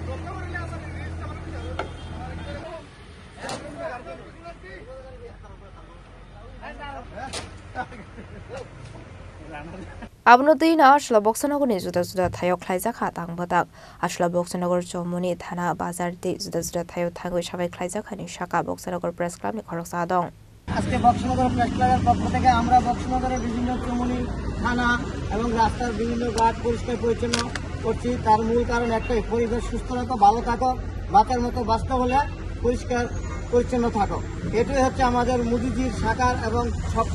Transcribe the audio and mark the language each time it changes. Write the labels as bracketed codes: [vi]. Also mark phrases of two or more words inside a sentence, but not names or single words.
[trp] Abnodina Ashla Boxanagar ni Juda Thayo Klaijaka Tang Badak Ashla Boxanagar Chomuni Thana Bazar Di Juda Thayo Tango Shabai Klaijaka ni Shaka Boxanagar Press Club ni Khoroksa Dong. [bn] আজকে বক্সনগর প্রেস ক্লাবের পক্ষ থেকে আমরা বক্সনগরের বিভিন্ন চমুনি থানা এবং রাস্তার বিভিন্ন ঘাট পরিষ্কার পরিচ্ছন্ন করছি। তার মূল কারণ একটাই, পরিবেশ সুস্থ রাখো, ভালো থাকো, বাঁচার মতো বাঁচতে হলে পরিষ্কার পরিচ্ছন্ন থাকো। এটাই হচ্ছে আমাদের মোদিজির সাকার এবং স্বপ্ন।